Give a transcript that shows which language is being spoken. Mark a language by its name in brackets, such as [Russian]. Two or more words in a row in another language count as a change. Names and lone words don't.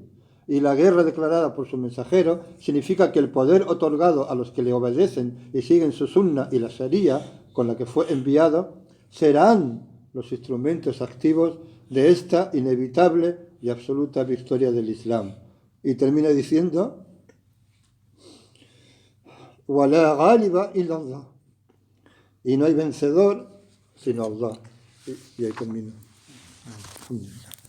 [Spanish] Y la guerra declarada por su mensajero significa que el poder otorgado a los que le obedecen y siguen su sunna y la sharia con la que fue enviado serán los instrumentos activos de esta inevitable y absoluta victoria del Islam. Y termina diciendo: [Arabic] وَلَا غَالِبَ إِلَّا اللَّهُ. [Spanish] Y no hay vencedor sino Allah. Y ahí termina.